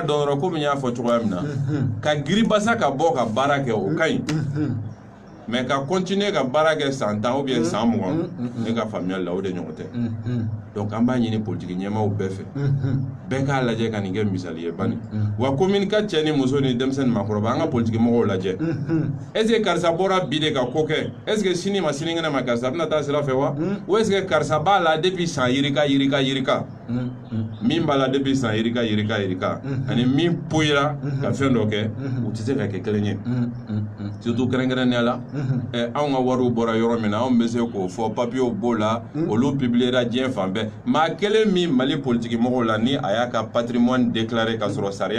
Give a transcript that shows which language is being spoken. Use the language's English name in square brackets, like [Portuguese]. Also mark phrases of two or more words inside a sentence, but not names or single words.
[Bambara] dɔn yɔrɔ komi n y'a fɔ cogoya min na ka giribasa ka bɔ ka baara kɛ o ka ɲi mais ka continuer ka baara kɛ san 10 [French] ou bien [Bambara] san 20 ne ka faamuyali la o de ɲɔgɔn tɛ donc an b'a ɲini politique ɲɛmaaw bɛɛ fɛ bɛɛ k'a lajɛ ka nin kɛ misali ye bani wa commune ka cɛ ni muso ni denmisɛn ni maakɔrɔba an ka politique mɔgɔw lajɛ [French] est ce que [Bambara] karisa bɔra bi de ka ko kɛ [French] est ce que [Bambara] sini ma sinikɛnɛ ma karisa bɛna taa sira fɛ wa [French] ou est ce que [Bambara] karisa b'a la depuis san yirika min b'a la depuis san yirika ani min poyira ka fɛn dɔ kɛ u tɛ se ka kɛ kelen ye surtout kɛrɛnkɛrɛnnenya la anw ka wariw bɔra yɔrɔ min na anw bɛ se k'o fɔ papiyew b'o la olu publiera diɲɛ fan bɛɛ maa kelen min Mali politique mɔgɔw la ni a y'a ka [French] patrimoine déclaré [Bambara] ka sɔrɔ sariya